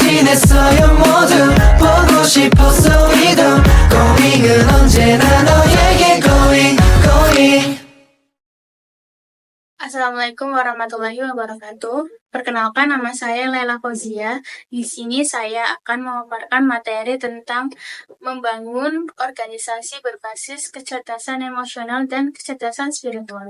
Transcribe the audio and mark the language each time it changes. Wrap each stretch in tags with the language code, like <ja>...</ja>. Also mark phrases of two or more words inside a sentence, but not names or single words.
<ko>원했어요 모두 보고 싶었어 우리도 고잉은 언제나 너에게 going.</ko> <ar>السلام عليكم ورحمة الله وبركاته.</ar> <id>Perkenalkan, nama saya Laila Fauzia. Di sini saya akan memaparkan materi tentang membangun organisasi berbasis kecerdasan emosional dan kecerdasan spiritual.</id>